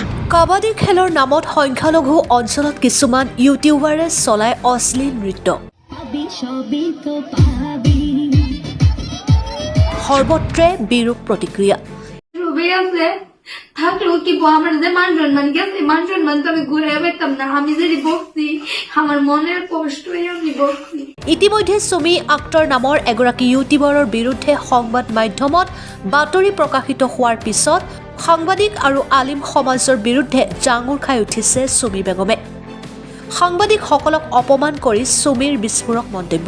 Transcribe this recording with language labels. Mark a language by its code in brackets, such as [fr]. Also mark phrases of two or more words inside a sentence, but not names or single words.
[as] কাবাডী খেলৰ নামত সংখ্যালঘু অঞ্চলত কিছুমান ইউটিউবাৰে চলাই অশ্লীল নৃত্য সৰ্বত্ৰে বিৰূপ প্ৰতিক্ৰিয়া [bn] থাকলেও কি আমার যে মান সম্মান গেছে মান সম্মান তো আমি ঘুরে পেতাম না আমি যদি বকছি আমার মনের কষ্ট আমি বকছি। [as] ইতিমধ্যে সুমি আক্তৰ নামৰ এগৰাকী ইউটিউবাৰৰ বিৰুদ্ধে সংবাদ মাধ্যমত বাতৰি প্ৰকাশিত হোৱাৰ পিছত সাংবাদিক আৰু আলিম সমাজৰ বিৰুদ্ধে জাঙুৰ খাই উঠিছে সুমি বেগমে। সাংবাদিকসকলক অপমান কৰি সুমিৰ বিস্ফোৰক মন্তব্য।